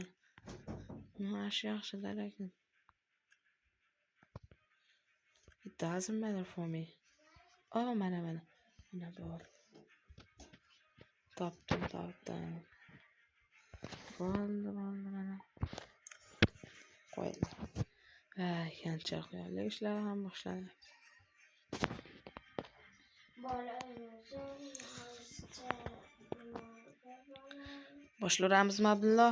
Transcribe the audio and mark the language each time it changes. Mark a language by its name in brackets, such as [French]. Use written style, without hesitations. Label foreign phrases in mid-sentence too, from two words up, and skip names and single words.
[Uzbek] Yaxshi lekin. [English] It doesn't matter for me. [Uzbek] Oh, mana. Mana bor. Topdim. Bo'ldi mana. Qo'ydi. Yanchar qo'yadi. Ishlar ham boshlandi. Boshlaymiz, Abdulloh.